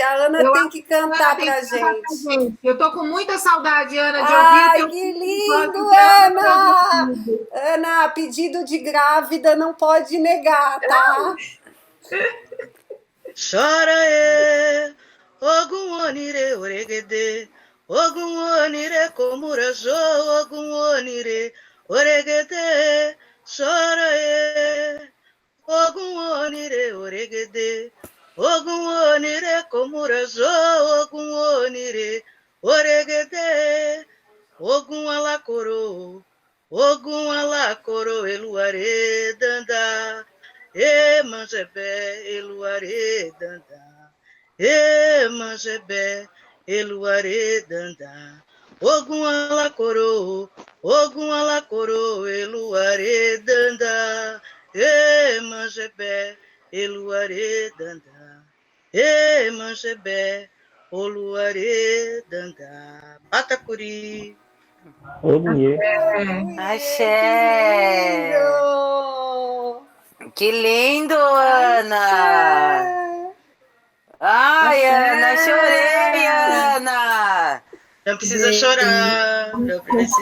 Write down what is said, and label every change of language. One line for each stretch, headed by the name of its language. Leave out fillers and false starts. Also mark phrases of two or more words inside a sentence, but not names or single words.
Portuguese: A Ana tem que cantar pra gente. Eu tô com muita saudade, Ana, de Ai, ouvir. que lindo, Ana! Ana, pedido de grávida não pode negar, tá?
Yoruba: Chora Ogum onire oregede, Ogum onire komurajo, Ogum onire oregede, chora Ogum onire oregede, Ogum onire komurajo, Ogum onire oregede, Ogum alakoro, eluare danda, manjebe eluare danda. Manjebe, eluare danda, Ogum alakoro, eluare danda, manjebe, eluare danda, manjebe, oluare danda, Batacuri.
Portuguese: Axé. Que lindo, Ana. Ai, Ana, chorei, Ana! Não precisa chorar, não precisa